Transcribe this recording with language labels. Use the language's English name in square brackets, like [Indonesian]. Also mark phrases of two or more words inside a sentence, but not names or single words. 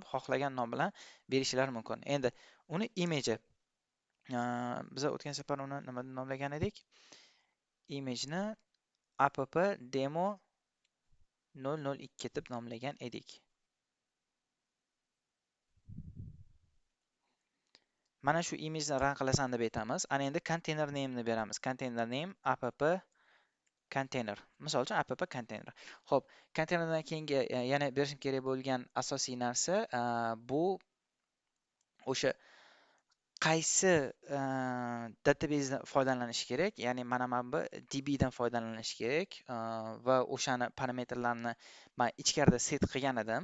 [Uzbek] Xohlagan nom bilan berishlari mumkin. Endi uni image, biz o'tgan safar uni nima deb nomlagan edik? Imageni app demo 002 deb nomlagan edik. Mana shu imageni run qilasan deb aytamiz. Ana endi [English] container name'ni [Uzbek] beramiz. [English] Container name app container. [Uzbek] Misol uchun app container. Xo'p, konteynerdan keyingi yana berishim kerak bo'lgan asosiy narsa bu o'sha qaysi databasedan foydalanish kerak. Ya'ni mana bu DB dan foydalanish kerak va o'shani parametrlarni men ichkarida set qilgan edim.